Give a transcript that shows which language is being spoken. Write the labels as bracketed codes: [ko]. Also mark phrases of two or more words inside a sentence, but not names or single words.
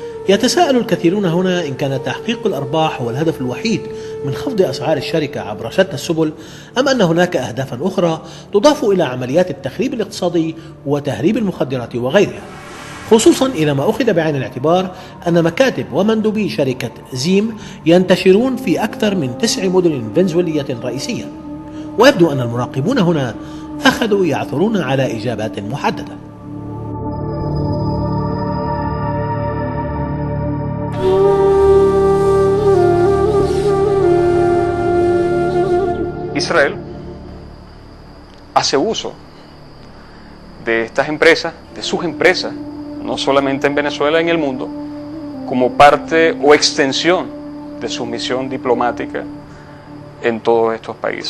[ar] يتساءل الكثيرون هنا إن كان تحقيق الأرباح هو الهدف الوحيد من خفض أسعار الشركة عبر شتى السبل، أم أن هناك أهدافا أخرى تضاف إلى عمليات التخريب الاقتصادي وتهريب المخدرات وغيرها، خصوصا إلى ما أخذ بعين الاعتبار أن مكاتب ومندوبي شركة زيم ينتشرون في أكثر من 9 مدن فنزويلية رئيسية. ويبدو أن المراقبون هنا أخذوا يعثرون على إجابات محددة. [es] Israel hace uso de estas empresas, de sus empresas, no solamente en Venezuela, en el mundo, como parte o extensión de su misión diplomática en todos estos países.